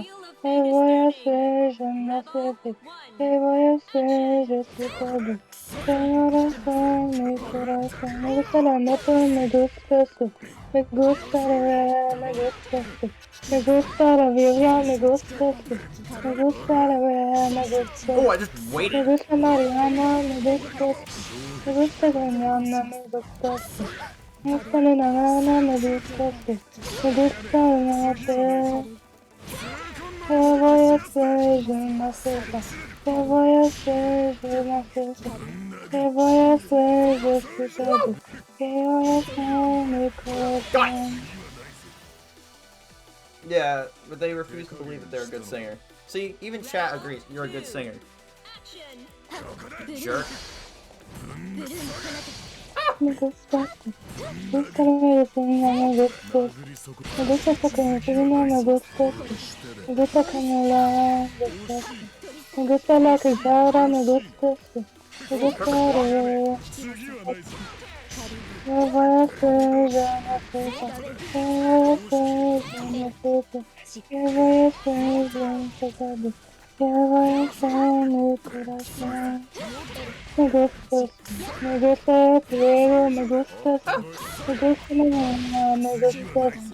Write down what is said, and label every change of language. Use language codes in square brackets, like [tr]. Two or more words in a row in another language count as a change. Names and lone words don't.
[es] ¿Qué voy a hacer? Yo no sé qué. ¿Qué voy a hacer? Yo sé todo. Tengo razón, mi corazón. Me gusta la moto, me gusta esto. Me gusta la vera, me gusta esto. Me gusta la vibra, me gusta esto. Me gusta la vera, me gusta [en] Oh, I [es] esto. [en] just [es] Me [en] waited. [es] gusta Mariana, me gusta esto. Me gusta Granada, me gusta esto. Me gusta la gana, me gusta esto. Me gusta no sé. ¿Qué voy a hacer? Yo no sé pas. ¿Qué voy a hacer? Yo no sé pas. ¿Qué voy a hacer? Yo sé todo. ¿Qué voy a hacer? Mi corazón. [en] Yeah, but they refuse to believe that they're a good singer. See, even chat agrees you're a good singer. Action. Jerk. [es] Me gusta esto. Me gusta la medicina, me gusta esto. Me gusta esta canción, me gusta esto. Me gusta canela, me gusta esto. Me gusta la cuchara, me gusta esto. Me gusta la... [ja] 次はないぞ [es] ¿Qué voy a hacer? Yo no sé pas. ¿Qué voy a hacer? Yo no sé pas. ¿Qué voy a hacer? Yo no sé todo. ¿Qué voy a hacer? Mi corazón. Me gusta esto. Me gusta el pliego, me gusta esto. Me gusta la mamá, me gusta esto.